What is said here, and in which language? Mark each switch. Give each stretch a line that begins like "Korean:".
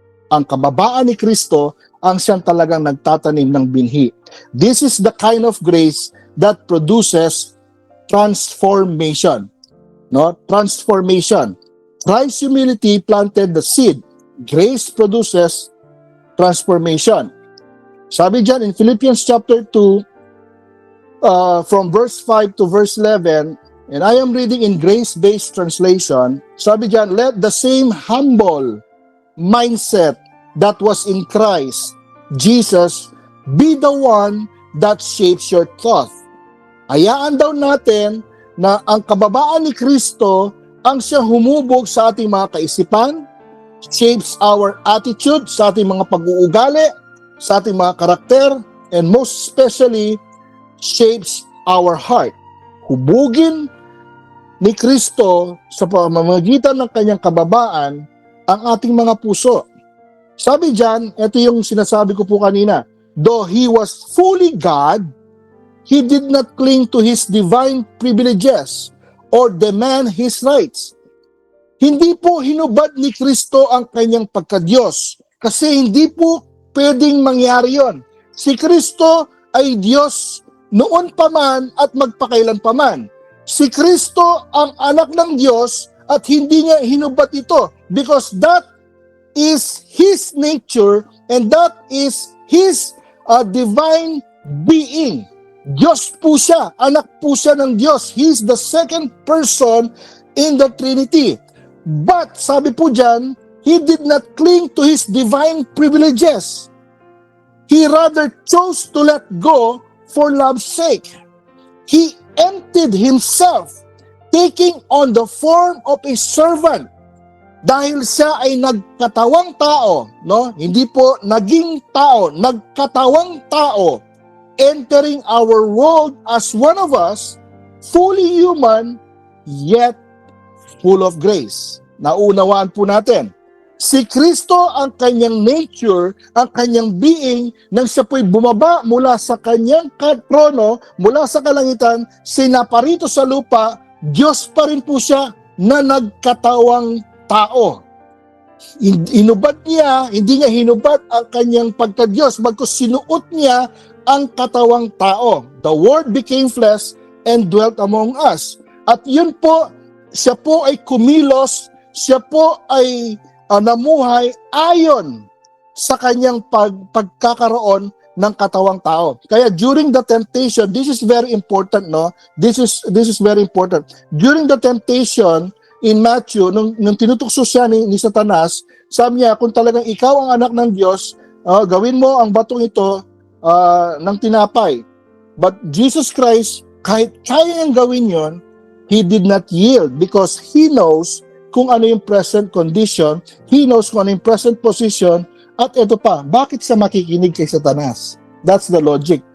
Filipino: Ang kababaan ni Kristo ang siyang talagang nagtatanim ng binhi.
English: This is the kind of grace that produces transformation. No? Transformation. Christ's humility planted the seed. Grace produces transformation.
Filipino: Sabi dyan
English: in Philippians chapter 2, from verse 5 to verse 11, and I am reading in grace-based translation, sabi dyan, let the same humble mindset that was in Christ Jesus be the one that shapes your thought.
Filipino: Hayaan daw natin na ang kababaan ni Kristo ang siyang humubog sa ating mga kaisipan,
English: shapes our attitude,
Filipino: sa ating mga pag-uugali, sa ating mga karakter,
English: and most especially, shapes our heart.
Filipino: Hubugin ni Kristo sa pamamagitan ng kanyang kababaan ang ating mga puso. Sabi dyan, ito yung sinasabi ko po kanina,
English: though he was fully God, he did not cling to his divine privileges or demand his rights.
Filipino: Hindi po hinubad ni Kristo ang kanyang pagka-Diyos kasi hindi po pwedeng mangyari yon. Si Kristo ay Diyos noon pa man at magpakailan pa man. Si Kristo ang anak ng Diyos at hindi niya hinubad ito
English: because that is His nature and that is His divine being.
Filipino: Diyos po siya, anak po siya ng Diyos.
English: He's the second person in the Trinity.
Filipino: But sabi po dyan,
English: He did not cling to His divine privileges. He rather chose to let go for love's sake. He emptied Himself, taking on the form of a servant.
Filipino: Dahil siya ay nagkatawang tao, no? Hindi po naging tao, nagkatawang tao,
English: entering our world as one of us, fully human, yet full of grace.
Filipino: Naunawaan po natin. Si Kristo ang kanyang nature, ang kanyang being, nang siya po'y bumaba mula sa kanyang trono, mula sa kalangitan, sinaparito sa lupa, Diyos pa rin po siya na nagkatawang tao. Hinubad niya, hindi niya hinubad ang kanyang pagka-Diyos, bagkus sinuot niya ang katawang tao.
English: The Word became flesh and dwelt among us.
Filipino: At yun po, siya po ay kumilos, siya po ay namuhay ayon sa kanyang pagkakaroon ng katawang tao. Kaya
English: during the temptation, this is very important, no? This is very important. During the temptation in Matthew,
Filipino: nung tinutukso siya ni Satanas, sabi niya, kung talagang ikaw ang anak ng Diyos, gawin mo ang batong ito ng tinapay. But Jesus Christ, kahit kaya niyang gawin yon,
English: He did not yield because He knows
Filipino: kung ano yung present condition, He knows kung ano yung present position, at ito pa, bakit siya makikinig kay Satanas?
English: That's the logic.